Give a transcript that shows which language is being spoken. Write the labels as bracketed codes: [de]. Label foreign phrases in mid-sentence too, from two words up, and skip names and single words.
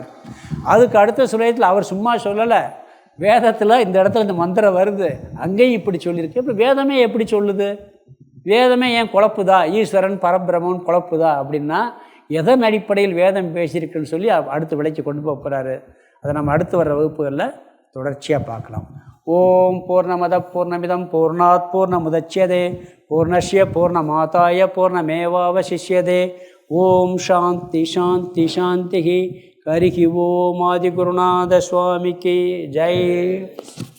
[ta] அதுக்கு அடுத்த ஸ்லோகத்தில் அவர் சும்மா சொல்லலை, வேதத்தில் இந்த இடத்துல இந்த மந்திரம் வருது, அங்கேயும் இப்படி சொல்லியிருக்கு. இப்போ வேதமே எப்படி சொல்லுது? வேதமே ஏன் குழப்புதா? ஈஸ்வரன் பரபிரமன் குழப்புதா அப்படின்னா எதன் அடிப்படையில் வேதம் பேசியிருக்குன்னு சொல்லி அடுத்து விலைக்கு கொண்டு போக போகிறாரு. அதை நம்ம அடுத்து வர்ற வகுப்புகளில் தொடர்ச்சியாக பார்க்கலாம். [sa] ॐ पूर्णमदः पूर्णमिदं पूर्णात् पूर्णमुदच्यते पूर्णस्य पूर्णमादाय पूर्णमेवावशिष्यते. ॐ शान्तिः शान्तिः शान्तिः. हरिः ॐ [ta] ஆதிகுருநாத சுவாமிக்கு ஜெய்.